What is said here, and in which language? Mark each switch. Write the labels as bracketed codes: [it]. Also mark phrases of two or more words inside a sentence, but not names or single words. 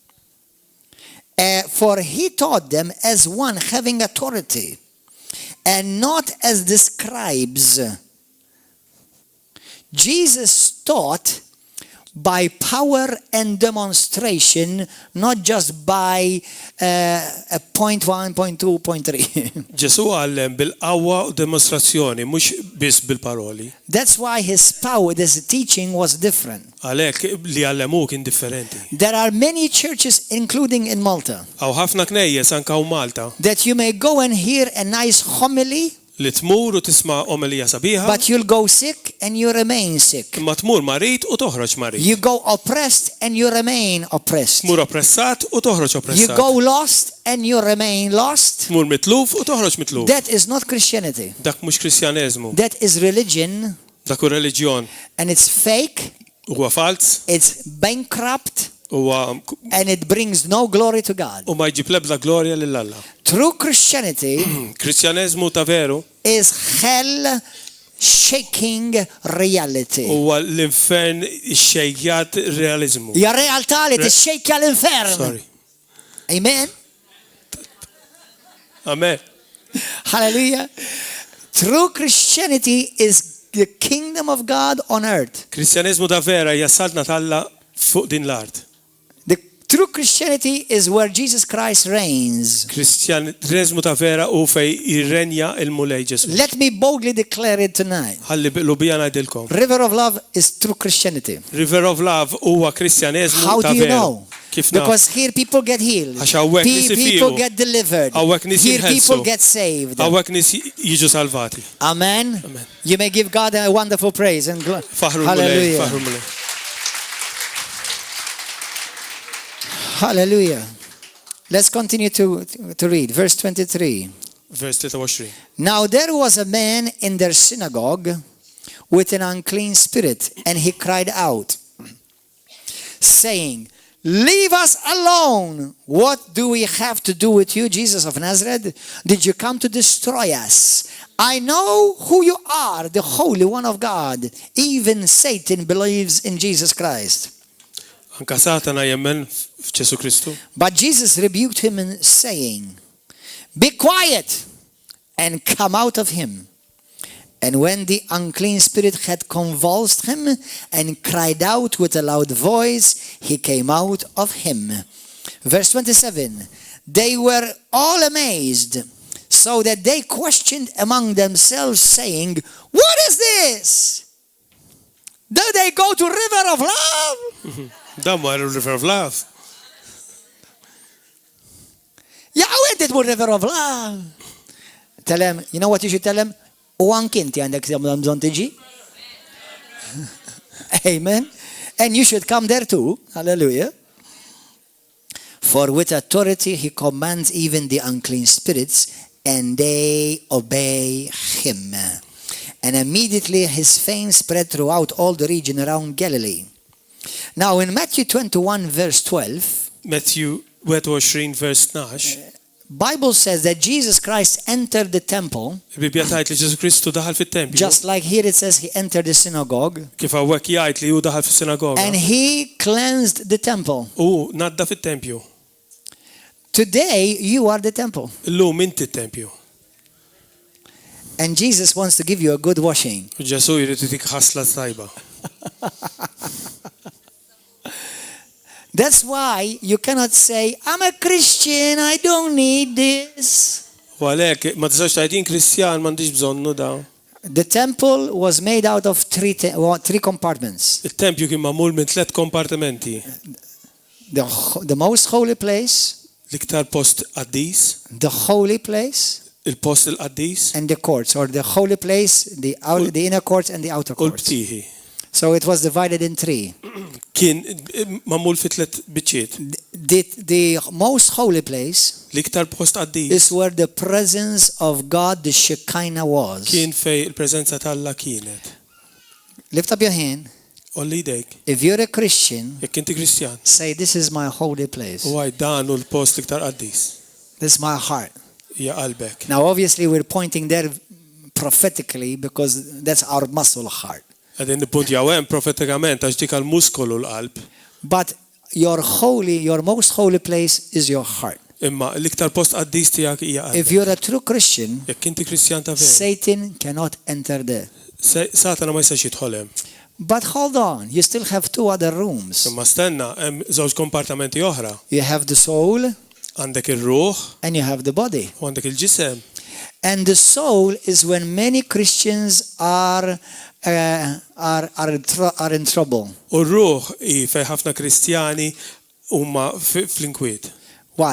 [en] For he taught them as one having authority, and not as the scribes. Jesus taught by power and demonstration, not just by point 1, point 2, point 3. [mt] Ġesu għallem bil-qawwa u demonstrazzjoni, mhux biss bil-paroli. [en] That's why his power, his teaching was different. [mt] Għalhekk li għallemu kien differenti. [en] There are many churches, including in Malta, [mt] Għaw ħafna knejjes anke hawn Malta [en] that you may go and hear a nice homily, [mt] li tmur u tisma' omelija sabiħa, [en] but you'll go sick and you remain sick. [mt] imma tmur marit u toħroġ marit. [en] You go oppressed and you remain oppressed. [mt] Tmur oppressat u toħroġ [en] You [mt] oppressat. [en] go lost and you remain lost. [mt] Tmur mitluf u toħroġ mitluf. [en] That is not Christianity. [mt] Dak mhux Kristjaneżmu, [en] That is religion, [mt] dak hu reliġjon. [en] and it's fake, [mt] Huwa fals, [en] it's bankrupt, [mt] huwa [en] and it brings no glory to God. [mt] u ma jġib l-ebda glorja lil Alla. [en] True Christianity [mt] Kristjaneżmu ta' veru [en] is hell shaking reality. [mt] huwa l-infern xejjat realizmu. Ja realtà li tixxejja l-infern. [en] Sorry. Amen. Amen. Hallelujah. True Christianity is the kingdom of God on earth. [mt] Kristjaneżmu ta' vera jassaltna talla fuq din l-art. [en] The true Christianity is where Jesus Christ reigns. [mt] Kristjaneżmu ta' vera u fej irrenja il-mulej Ġesu. [en] Let me boldly declare it tonight. [mt] Ħalli biqlubija ngħidilkom. [en] River of Love is true Christianity. [mt] River of Love huwa Kristjaneżmu [en] How [mt] ta' [en] do you [mt] vera. [en] know? [mt] Kif naf? [en] Because here people get healed. [mt] Għax hawnhekk nies [en] People [mt] ifiqu. [en] get delivered. [mt] Hawnhekk nies [en] Here [mt] jinħelsu. [en] people get saved. [mt] Hawnhekk nies jiġu salvati. [en] Amen. Amen. You may give God a wonderful praise and glory. [mt] Faħru l-mulej, [en] Hallelujah. [mt] faħru l-mulej. [en] Hallelujah. Let's continue to read. Verse 23. [mt] Vers 23. [en] Now there was a man in their synagogue with an unclean spirit, and he cried out, saying, Leave us alone. What do we have to do with you, Jesus of Nazareth? Did you come to destroy us? I know who you are, the Holy One of God. Even Satan believes in Jesus Christ. [mt] Anka Satana jemmen f'Ġesu Kristu. [en] But Jesus rebuked him, saying, Be quiet and come out of him. And when the unclean spirit had convulsed him and cried out with a loud voice, he came out of him. Verse 27. They were all amazed, so that they questioned among themselves, saying, What is this? Do they go to River of Love? [mt] Dan ma River of Love. [en] Yeah, where did River of Love? Tell him, you know what you should tell him? [mt] U anki inti għandek bżonn tiġi. [en] Amen. And you should come there too. Hallelujah. For with authority he commands even the unclean spirits, and they obey him. And immediately his fame spread throughout all the region around Galilee. Now in Matthew 21 verse 12, Matthew 21 verse 12, Bible says that Jesus Christ entered the temple, [mt] il-Bibja tgħid li Ġesu Kristu daħal fit-tempju. [en] just like here it says he entered the synagogue, [mt] Kif hawnhekk jgħid li hu daħal fis-sinagoga. [en] and he cleansed the temple. [mt] U nadda fit-tempju. [en] Today you are the temple, [mt] Illum inti t-tempju. [en] and Jesus wants to give you a good washing. [mt] U Ġesu jrid itik ħasla tajba. [en] That's why you cannot say, I'm a Christian, I don't need this. [mt] U għalhekk ma tistax tgħid jien Kristjan m'għandix bżonnu dawn. [en] The temple was made out of three compartments. [mt] Il-tempju kien magħmul minn 3 kompartimenti. [en] The most holy place, [mt] L-iktar post qaddis, [en] the holy place, [mt] il-post il-qaddis [en] and the courts, or the holy place, the inner courts and the outer [mt] u [en] courts. [mt] l-btieħi. [en] So it was divided in 3. [mt] Kien magħmul fi 3 biċċiet. [en] The most holy place [mt] L-iktar post qaddis [en] is where the presence of God, the Shekinah, was. [mt] kien fej il-preżenza tal-Alla kienet. [en] Lift up your hand. [mt] Olli jdejk, [en] If you're a Christian, [mt] jekk inti Kristjan, [en] say, this is my holy place. [mt] u għaj dan hu l-post l-iktar qaddis. [en] This is my heart. [mt] Hija qalbek. [en] Now, obviously, we're pointing there prophetically because that's our muscle heart. [mt] Għadin nippuntjaw hemm profetikament għax dik għall-muskolu l-qalb. [en] But your most holy place is your heart. [mt] Imma l-iktar post qaddis tiegħek hija qalbek. [en] If you're a true Christian, [mt] Jekk inti Kristjan ta' veru, [en] Satan cannot enter there. [mt] Satana ma jistax jidħol hemm. [en] But hold on, you still have 2 other rooms. [mt] Imma stenna hemm żewġ kompartamenti oħra. [en] You have the soul [mt] Għandek ir-ruħ [en] and you have the body. [mt] u għandek il-ġisem. [en] And the soul is when many Christians are in trouble. [mt] U r-ruħ hi fejn ħafna Kristjani huma fl-inkwiet. [en] Why?